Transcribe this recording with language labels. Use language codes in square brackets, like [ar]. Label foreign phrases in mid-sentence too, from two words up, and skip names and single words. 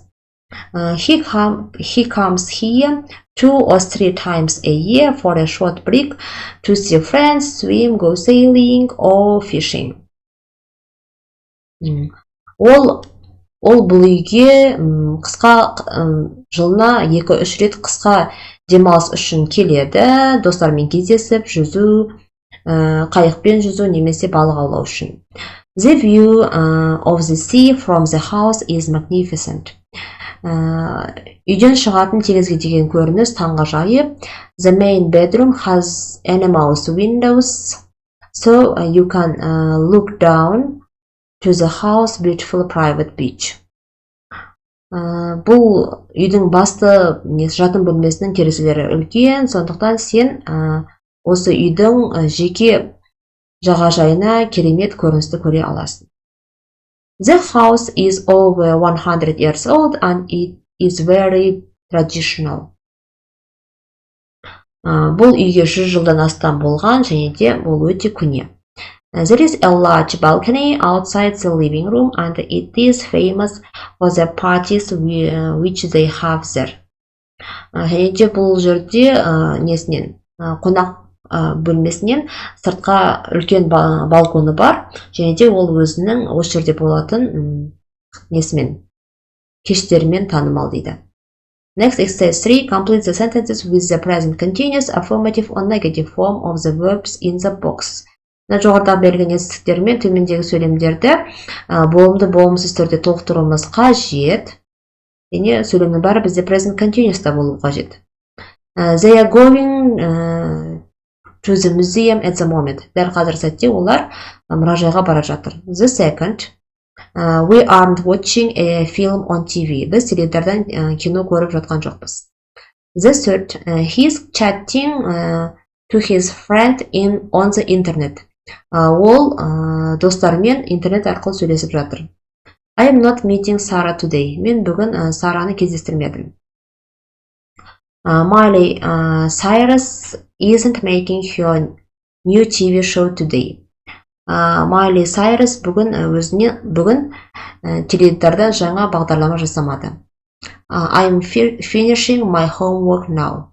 [en] He comes here 2 or 3 times a year for a short break to see friends, swim, go sailing or fishing. [kk] Ол бұл үйге жылына 2-3 рет қысқа демалыс үшін келеді, достармен кездесіп, жүзу, қайықпен жүзу немесе балық аулау үшін. [en] The view of the sea from the house is magnificent. [kk] Үйден шығатын теңізге деген көрініс таңғажайып. [en] The main bedroom has enormous windows, so you can look down to the house beautiful private beach. [kk] Бұл үйдің басты жатын бөлмесінің терезелері үлкен, сондықтан сен осы үйдің жеке жағажайына керемет көріністі көре аласың. [en] The house is over 100 years old and it is very traditional. [kk] Бұл үйге 100 жылдан астам болған және де бұл өте көне. [en] There is a large balcony outside the living room and it is famous for the parties which they have there. [kk] Және де бұл жерде қонақ бөлмесінен сыртқа үлкен балконы бар, және де ол өзінің осы жерде болатын кештермен танымал дейді. [en] Next, exercise 3. Complete the sentences with the present continuous, affirmative or negative form of the verbs in the box. [kk] Жоғарыда берген етістіктермен төмендегі сөйлемдерді болымды болымсыз түрде толықтыруымыз қажет. Және сөйлемнің бәрі бізде [en] present continuous'та [kk] болу қажет. [en] They are going to the museum at the moment. [kk] Дәл қазір сәтте олар мұражайға бара жатыр. [en] The second, we aren't watching a film on TV. [kk] Біз теледидардан кино көріп жатқан жоқпыз. [en] The third, he's chatting to his friend on the internet. [kk] Ол достарымен интернет арқылы сөйлесіп жатыр. [en] I am not meeting Sarah today. [kk] Мен бүгін Сараны кездестірмедім. [en] Miley Cyrus isn't making her new TV show today. [kk] Miley Cyrus бүгін теледидарда жаңа бағдарлама жасамады. [en] I'm finishing my homework now.